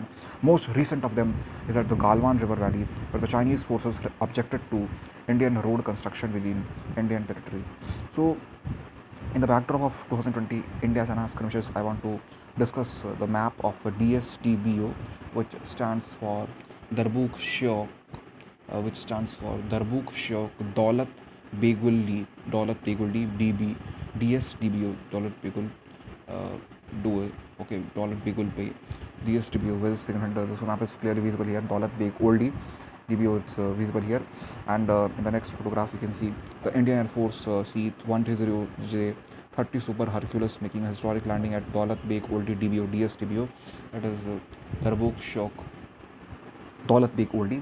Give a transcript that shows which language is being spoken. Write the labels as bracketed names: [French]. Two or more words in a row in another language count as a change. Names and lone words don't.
[English] Most recent of them is at the Galwan River Valley, where the Chinese forces objected to Indian road construction within Indian territory. So, in the backdrop of 2020 India-China skirmishes, I want to discuss the map of DSDBO, which stands for Darbuk Shok, Daulat Beguldi, DB, DSDBO, Daulat Begul Due, okay, Daulat Begul Bay, DSDBO, where is significant. The map is clearly visible here. Daulat Beg Oldie, DBO, it's visible here, and in the next photograph you can see the Indian Air Force C-130J 30 Super Hercules making a historic landing at Daulat Beg Oldie DBO DSDBO, that is Darbuk Shock Daulat Beg Oldie.